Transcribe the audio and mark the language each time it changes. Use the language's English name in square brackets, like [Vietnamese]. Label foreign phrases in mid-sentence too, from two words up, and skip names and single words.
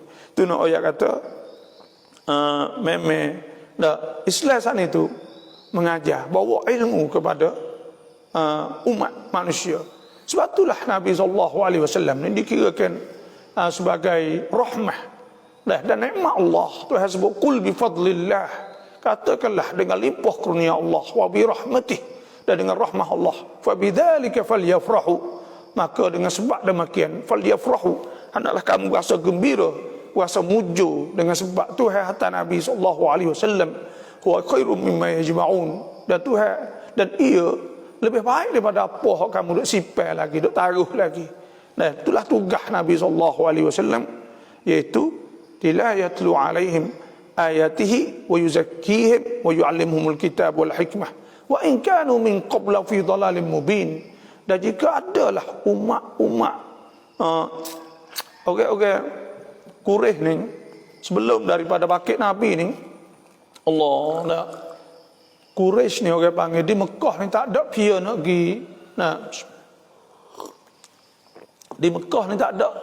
[Malay] Tu nak ayat kata Islam saat itu mengajar, bawa ilmu kepada umat manusia. Sebab itulah Nabi SAW ni dikirakan sebagai rahmah dan nikmat Allah. Tuhan sebut [Arabic] قل بفضل الله, [Malay] katakanlah dengan limpah kurnia Allah, [Arabic] وبرحمته, [Malay] dan dengan rahmah Allah, [Arabic] فبذلك فليفرحوا, [Malay] maka dengan sebab demikian falyafrahu, hendaklah kamu rasa gembira, rasa muju dengan sebab Tuhan hatta Nabi SAW [Arabic] هو خير مما يجمعون, [Malay] dan Tuhan dan ia lebih baik daripada apa yang kamu duk simpan lagi, duk taruh lagi. Itulah tugas Nabi SAW, iaitu [Arabic] لا يتلو عليهم آياته ويزكيهم ويعلمهم الكتاب والحكمة وإن كانوا من قبل في ضلال مبين. [Malay] Dan jika adalah umat-umat orang-orang Quraisy ni sebelum daripada bakit Nabi ni, Quraisy ni orang panggil di Mekah ni tak ada pia nak pergi di Mekah ni tak ada.